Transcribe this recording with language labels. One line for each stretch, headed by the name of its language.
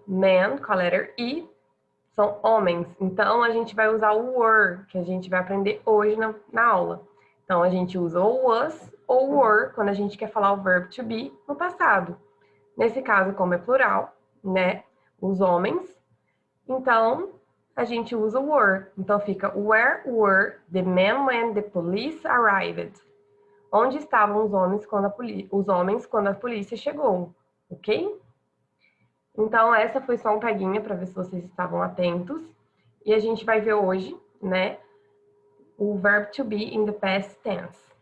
Portuguese: Man com a letra I são homens. Então, a gente vai usar o were, que a gente vai aprender hoje na aula. Então, a gente usa o was ou were quando a gente quer falar o verbo to be no passado. Nesse caso, como é plural, né? Os homens. Então, a gente usa o were. Então, fica
English: where were the men when the police arrived?
Portuguese: Onde estavam os homens quando a polícia chegou, ok? Então, essa foi só um peguinha para ver se vocês estavam atentos. E a gente vai ver hoje, né, o verbo to be
English: in the past tense.